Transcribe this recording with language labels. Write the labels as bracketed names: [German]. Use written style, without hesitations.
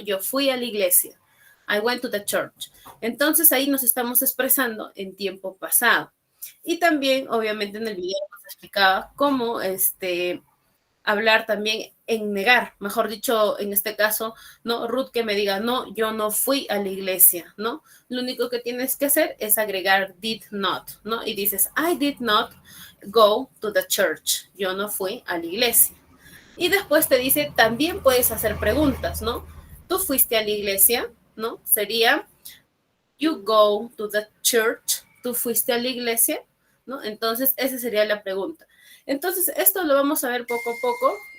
[Spanish] Yo fui a la iglesia. [English] I went to the church. [Spanish] Entonces ahí nos estamos expresando en tiempo pasado. Y también, obviamente, en el video nos explicaba cómo hablar también en negar, mejor dicho, en este caso, ¿no? Ruth que me diga, no, yo no fui a la iglesia, ¿no? Lo único que tienes que hacer es agregar did not, ¿no? Y dices, [English] I did not go to the church, [Spanish] yo no fui a la iglesia. Y después te dice, también puedes hacer preguntas, ¿no? ¿Tú fuiste a la iglesia? ¿No? Sería, [English] you go to the church, [Spanish] ¿tú fuiste a la iglesia? ¿No? Entonces, esa sería la pregunta. Entonces, esto lo vamos a ver poco a poco.